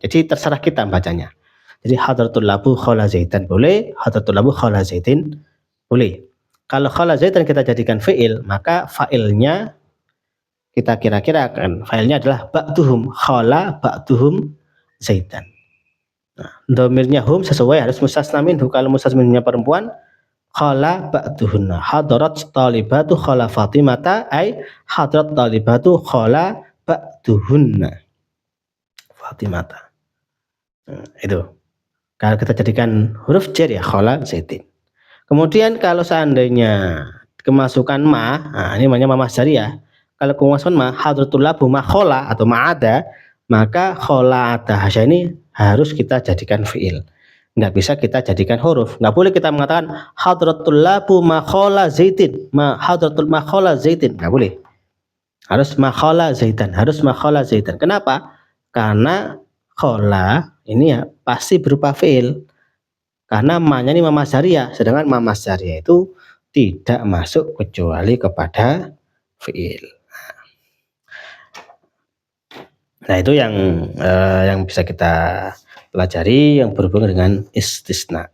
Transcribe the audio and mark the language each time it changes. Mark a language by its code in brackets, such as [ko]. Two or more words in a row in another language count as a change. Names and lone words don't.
[id] Jadi terserah kita bacanya. Jadi [ar] حضر الطلاب خلا زيدا [id] boleh, [ar] حضر الطلاب خلا زيد [id] boleh. Kalau khola Zaidan kita jadikan fi'il, maka fa'ilnya kita kira-kira kan fa'ilnya adalah [ar] بعضهم خلا بعضهم زيدا. [id] Nah, domirnya hum sesuai harus [ar] مستثنى منه. [id] Kalau mustasna minhunya perempuan, [ar] خلا بعضهن. حضرت الطالبات خلا فاطمة أي حضرت الطالبات خلا بعضهن فاطمة. [id] Itu. Kalau kita jadikan huruf jar ya [ar] خلا زيد. [id] Kemudian kalau seandainya kemasukan ma, ini namanya [ar] ما مصدرية. [id] Kalau kemasukan ma, [ar] حضر الطلاب ما خلا [id] atau ma'ada, maka khala ada hasya ini harus kita jadikan fi'il, nggak bisa kita jadikan huruf. Nggak boleh kita mengatakan [ar] حضر الطلاب ما خلا زيد, حضر ما خلا زيد, [id] nggak boleh, harus [ar] ما خلا زيدا, [id] harus [ar] ما خلا زيدا. [id] Kenapa? Karena khola ini ya pasti berupa fi'il, karena ma-nya ini [ar] ما مصدرية, [id] sedangkan [ar] ما مصدرية [id] itu tidak masuk kecuali kepada fi'il. Nah, itu yang bisa kita pelajari yang berhubungan dengan istisna.